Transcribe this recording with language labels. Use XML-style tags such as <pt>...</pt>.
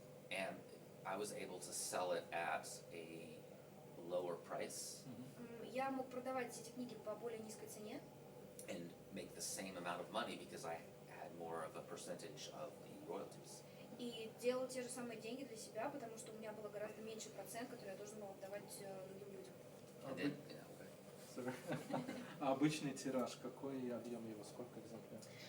<en>And I was able to sell it at a lower price</en> <ru>Я мог продавать эти книги по более низкой цене</ru> <en>and make the same amount of money because I had more of a percentage of the royalties.</en> <ru>и делал те же самые деньги для себя, потому что у меня было гораздо меньше процент, который я должен был отдавать другим людям.</ru> <en>And then, you know, Sorry.</en> <ru>А обычный тираж, какой объем его, сколько экземпляров?</ru>